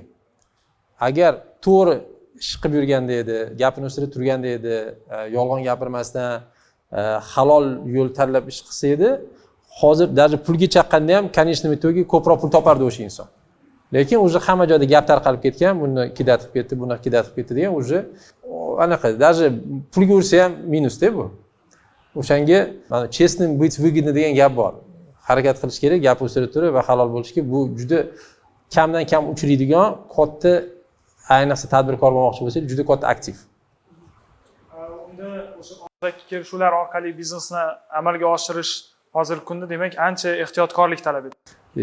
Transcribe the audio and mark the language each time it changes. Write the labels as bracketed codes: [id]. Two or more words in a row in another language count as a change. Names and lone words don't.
[uz] Agar to'g'ri ish qilib yurganda edi, gapini ustida turganda edi, yolg'on gapirmasdan halol yo'l tanlab ish qilsa edi, hozir даже pulga chaqqanda ham, конечно, itogi ko'proq pul topardi o'sha inson. Lekin o'zi hamma joyda gap tarqalib ketgan, buni kidatib ketdi, buni kidatib ketdi degan o'zi anaqa, даже pulga ursa ham minus-da bu. O'shanga mana [ru] честным быть выгодно [uz] degan gap bor. Harakat qilish kerak, gap ustida turib va halol bo'lishga. Bu juda kamdan kam uchraydigan katta, ayniqsa tadbirkor bo'lmoqchi bo'lsangiz, juda katta aktiv. Unda o'sha og'zaki kelishuvlar orqali biznesni amalga oshirish hozirgi kunda demak ancha ehtiyotkorlik talab etadi.